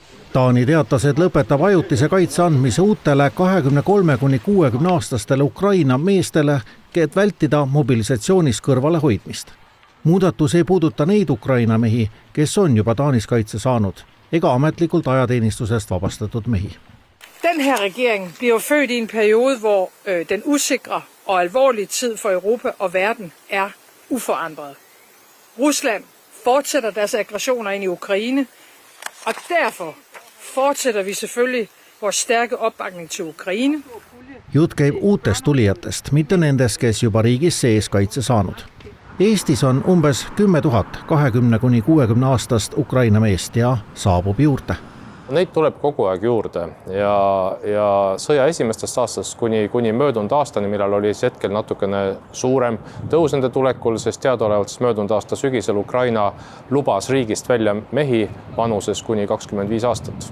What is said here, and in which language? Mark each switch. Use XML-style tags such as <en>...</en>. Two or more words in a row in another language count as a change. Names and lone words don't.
<et>Taani teatas, et lõpetab ajutise kaitse andmise uutele 23–60-aastastele Ukraina meestele, et vältida mobilisatsioonis kõrvale hoidmist. Muudatus ei puuduta neid Ukraina mehi, kes on juba Taanis kaitse saanud, ega ametlikult ajateenistusest vabastatud mehi.</et> <da>Den her regering bliver født i en periode, hvor den usikre og alvorlige tid for Europa og verden er uforandret. Rusland fortsætter deres aggressioner ind i Ukraine, og derfor fortsætter vi selvfølgelig vores stærke opbakning til Ukraine.</da> <et>Jutt käib uutest tulijatest, mitte nendest, kes juba riigis sees kaitse saanud. Eestis on umbes 10 000 20–60 aastast Ukraina meest ja saabub juurde. Neid tuleb kogu aeg juurde ja sõja esimestest aastast kuni möödunud aastani, millal oli hetkel natukene suurem tõus nende tulekul, sest teadaolevalt möödunud aasta sügisel Ukraina lubas riigist välja mehi vanuses kuni 25 aastat.</et>